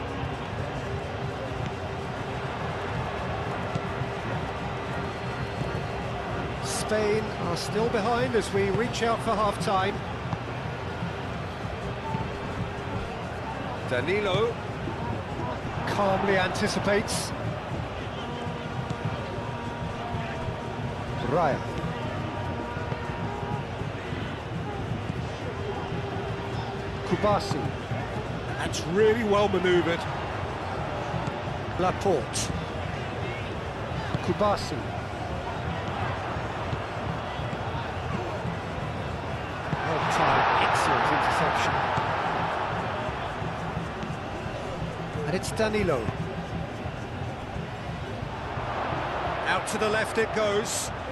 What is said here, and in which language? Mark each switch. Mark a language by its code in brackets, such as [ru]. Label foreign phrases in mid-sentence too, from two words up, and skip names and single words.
[en] Spain are still behind as we reach out for half-time. Danilo Calmly anticipates. Raya. Kubasi. That's really well manoeuvred. Laporte. Kubasi. Well-timed, excellent interception. And it's Danilo. Out to the left it goes.